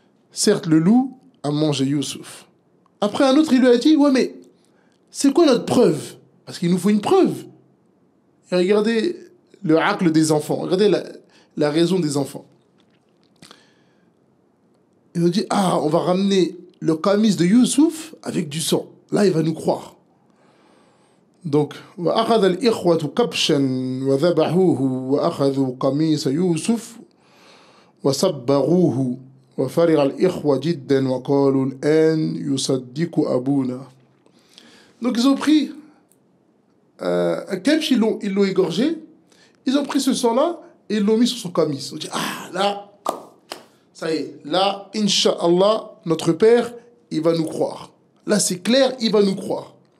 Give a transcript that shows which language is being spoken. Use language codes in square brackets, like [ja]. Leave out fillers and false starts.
[fr] Certes, le loup a mangé Youssouf. Après, un autre, il lui a dit ouais, mais c'est quoi notre preuve? Parce qu'il nous faut une preuve. Et regardez le hacle des enfants, regardez la raison des enfants. Ils ont dit ah, on va ramener le camis de Youssouf avec du sang. Là, il va nous croire. [ar] Donc, وأخذ الإخوة كبشا وذبحوه وأخذوا قميص يوسف وصبغوه وفرغ الإخوة جدا وقالوا الآن يصدق أبونا. [fr] Donc ils ont pris un kebsh, ils l'ont égorgé, ils ont pris ce sang-là et ils l'ont mis sur son camis. Ils ont dit ah là, ça y est, là, Inch'Allah, notre père, il va nous croire. Là c'est clair, il va nous croire.